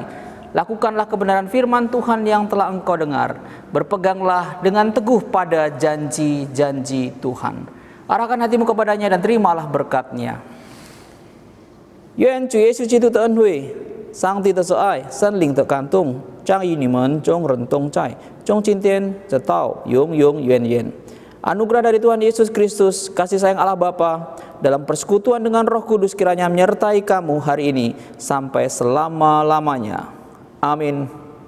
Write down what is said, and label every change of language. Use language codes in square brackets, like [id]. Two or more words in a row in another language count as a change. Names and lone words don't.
[id] Lakukanlah kebenaran firman Tuhan yang telah engkau dengar. Berpeganglah dengan teguh pada janji-janji Tuhan. Arahkan hatimu kepadanya dan terimalah berkat-Nya. [zh] 愿主耶稣基督的恩惠、上帝的慈爱、圣灵的感动，将与你们众人同在，从今天直到永永远远。 [id] Anugerah dari Tuhan Yesus Kristus, kasih sayang Allah Bapa, dalam persekutuan dengan Roh Kudus kiranya menyertai kamu hari ini sampai selama-lamanya. Amin.